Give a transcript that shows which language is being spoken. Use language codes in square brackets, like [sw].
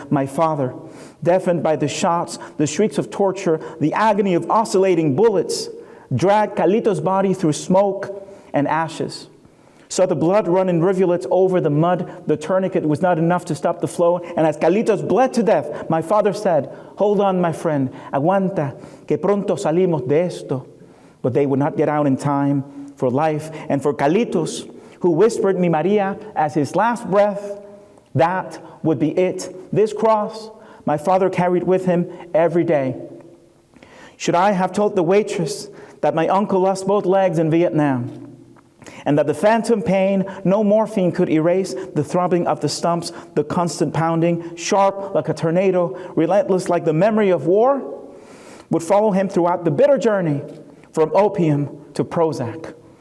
[en] My father, deafened by the shots, the shrieks of torture, the agony of oscillating bullets, dragged Carlitos' body through smoke and ashes. Saw the blood run in rivulets over the mud. The tourniquet was not enough to stop the flow. And as Carlitos bled to death, my father said, "Hold on, my friend. [es] Aguanta, que pronto salimos de esto." [en] But they would not get out in time for life. And for Carlitos, who whispered "Mi Maria" as his last breath, that would be it. This cross my father carried with him every day. Should I have told the waitress that my uncle lost both legs in Vietnam, and that the phantom pain no morphine could erase, the throbbing of the stumps, the constant pounding, sharp like a tornado, relentless like the memory of war, would follow him throughout the bitter journey from opium to Prozac?